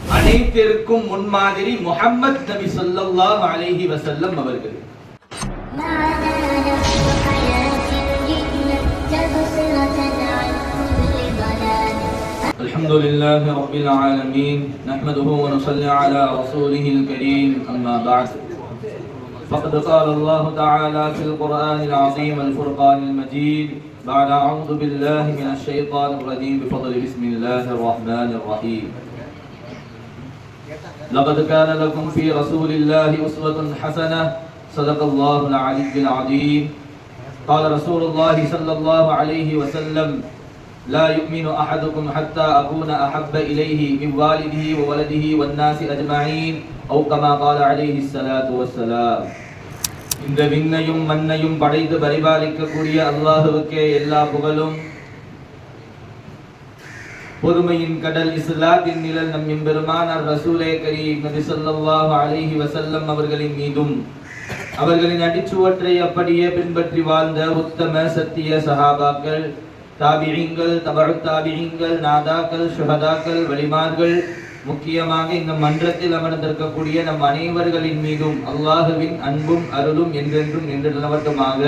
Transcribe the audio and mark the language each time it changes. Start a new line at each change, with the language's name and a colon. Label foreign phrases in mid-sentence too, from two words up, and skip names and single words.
Tamil: அனைத்திற்கும் முன்மாதிரி முஹம்மத் நபி
Arabic: صلى الله عليه وسلم
Tamil: அவர்கள்.
Arabic: الحمد لله رب العالمين نحمده ونصلي على رسوله الكريم أما بعد. فقد قال الله تعالى في القرآن العظيم والفرقان المجيد بعد أعوذ بالله من الشيطان الرجيم بفضل بسم الله الرحمن الرحيم. لقد كان لكم في رسول الله أسوة حسنة صدق الله العلي العظيم. قال رسول الله صلى الله عليه وسلم لا يؤمن أحدكم حتى أكون أحب إليه من والده وولده والناس أجمعين أو كما قال عليه الصلاة والسلام.
Tamil: இந்த விண்ணையும் மண்ணையும் படைத்து பரிபாலிக்கக்கூடிய அல்லாஹ்வுக்கே எல்லா புகழும். பொறுமையின் கடல் இஸ்லாத்தின் நிழல் நம் எம்பெருமானார் ரசூலே கரீம் நபி
Arabic: صلى الله عليه وسلم
Tamil: அவர்களின் மீதும் அவர்களின் அடிச்சுவற்றை அப்படியே பின்பற்றி வாழ்ந்த உத்தம சத்திய சஹாபாக்கள், தாபிஈன்கள், தபஉ தாபிஈன்கள், நாதாக்கள், ஷுஹதாக்கள், வலிமார்கள், முக்கியமாக இந்த மன்றத்தில் அமர்ந்திருக்கக்கூடிய நம் அனைவர்களின் மீதும் அல்லாஹுவின் அன்பும் அருளும் என்றென்றும் நின்று நிலவட்டுமாக.